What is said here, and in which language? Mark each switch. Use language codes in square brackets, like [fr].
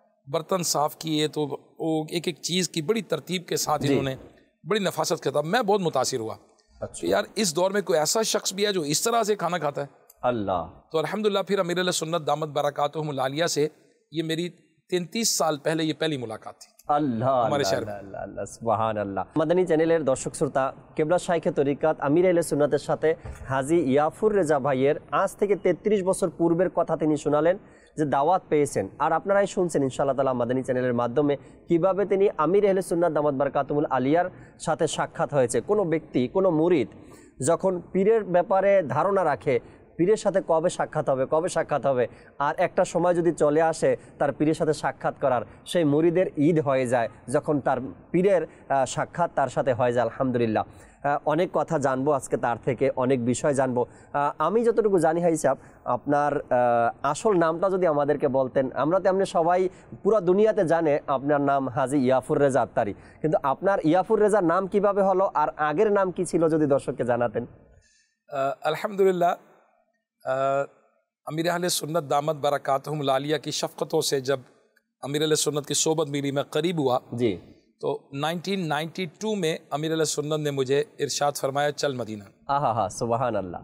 [hi] बर्तन साफ़ किए तो वो एक एक चीज़ की बड़ी तरतीब के साथ इन्होंने बड़ी नफासत के साथ, मैं बहुत मुतासिर हुआ। अच्छा। यार इस दौर में कोई ऐसा शख्स भी है जो इस तरह से खाना खाता है? अल्लाह। तो अल्हम्दुलिल्लाह फिर अमीर अहले सुन्नत दामत बरकातुहुम आलिया से ये मेरी 33 साल पहले ये पहली मुलाकात थी अल्लाह हमारे शहर में। अल्लाह सुबहान अल्लाह। [bn] মাদানী চ্যানেলের দর্শক শ্রোতা, কেবলা শাইখে তরিকাত আমির আহলে সুন্নাতের সাথে হাজী ইয়াফুর রেজা ভাইয়ের আজ থেকে 33 বছর পূর্বের কথা তিনি শোনালেন যে দাওয়াত পেয়েছেন, আর আপনারাই শুনছেন ইনশাআল্লাহ তাআলা মাদানী চ্যানেলের মাধ্যমে কিভাবে তিনি আমির আহলে সুন্নাত দামাত বারকাতুহুল আলিয়ার সাথে সাক্ষাৎ হয়েছে। কোনো ব্যক্তি, কোনো মুরিদ যখন পীরের ব্যাপারে ধারণা রাখে, পীরের সাথে কবে সাক্ষাৎ হবে, আর একটা সময় যদি চলে আসে তার পীরের সাথে সাক্ষাৎ করার, সেই মুরিদের ঈদ হয়ে যায় যখন তার পীরের সাক্ষাৎ তার সাথে হয়ে যায়। আলহামদুলিল্লাহ অনেক কথা জানবো আজকে, তার থেকে অনেক বিষয় জানবো। আমি যতটুকু জানি হাজি সাহেব, আপনার আসল নামটা যদি আমাদেরকে বলতেন। আমরা তো এমনি সবাই পুরো দুনিয়াতে জানে আপনার নাম হাজী ইয়াফুর রেজা আত্তারি, কিন্তু আপনার ইয়াফুর রেজার নাম কিভাবে হলো আর আগের নাম কি ছিল যদি দর্শককে জানাতেন। [hi] अल्हम्दुलिल्लाह अमीर अहले सुन्नत दामत बरकातुहुम आलिया की शफ़क़तों से जब अमीर अहले सुन्नत की सोबत मिली, मैं करीब हुआ जी, तो 1992 में अमीर अहले सुन्नत ने मुझे इरशाद फरमाया चल मदीना। आहा, सुबहान अल्लाह।